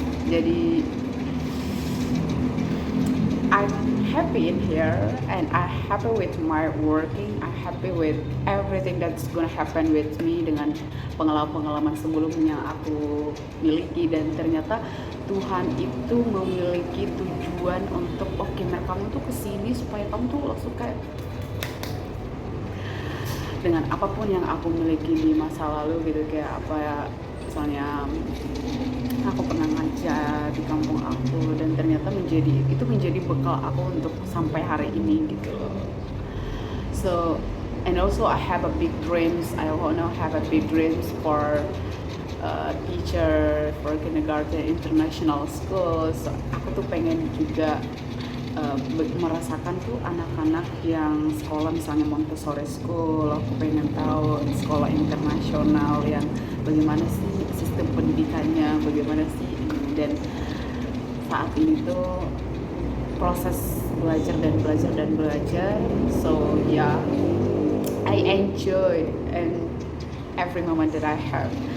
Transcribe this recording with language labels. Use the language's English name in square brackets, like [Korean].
[English] Jadi I'm happy in here, and I'm happy with my working, I'm happy with everything that's gonna happen with me, dengan pengalaman sebelumnya aku miliki. [Indonesian] Dan ternyata Tuhan itu memiliki tujuan untuk kamu tuh kesini supaya kamu tuh langsung kayak, dengan apapun yang aku miliki di masa lalu gitu, kayak apa ya, misalnya aku pernah ngajar di kampung aku, dan ternyata itu menjadi bekal aku untuk sampai hari ini gitu loh. So [English] And also I have a big dreams. I wanna have a big dreams for teacher for kindergarten international school. [Indonesian] So, aku tuh pengen juga merasakan tuh anak-anak yang sekolah misalnya Montessori School. Aku pengen tahu sekolah internasional yang bagaimana sih sistem pendidikannya, bagaimana sih, dan saat ini tuh proses belajar dan belajar dan belajar. [English] So yeah, I enjoy and every moment that I have.